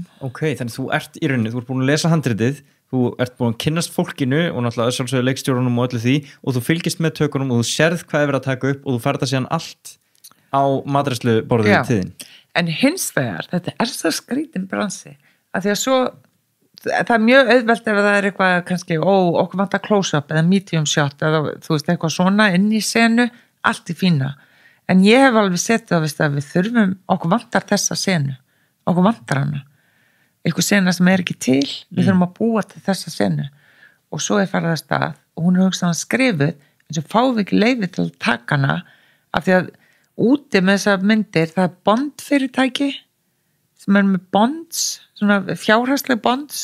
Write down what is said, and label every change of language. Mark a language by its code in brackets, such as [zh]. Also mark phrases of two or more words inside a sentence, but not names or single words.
[is] Ok, þannig þú ert í rauninni, þú ert búin að lesa handritið, þú ert búin að kynnast fólkinu og náttúrulega sjálfsögðu leikstjórunum og öllu því og þú fylgist með tökunum og þú sérð hvað er verið að taka upp og þú færð það síðan allt á matreiðsluborðið í tíðin. En hins vegar, þetta er svo skrítin bransi að því að svo það er mjög auðvelt ef það er eitthvað kannski, okkur vantar [en] close-up eða medium [is] shot eða þú veist eitthvað svona inn í senu, allt í fína en ég hef alveg sett það að við þurfum, okkur vantar þessa senu okkur vantar hana eitthvað sena sem er ekki til, við þurfum að búa til þessa senu og svo er farið að stað og hún er hugsaðan skrifuð en svo fáum við ekki leyfi til að taka hana af því að úti með þessar myndir það er bondfyrirtæki sem er með bonds, [en] svona fjárhagslega bonds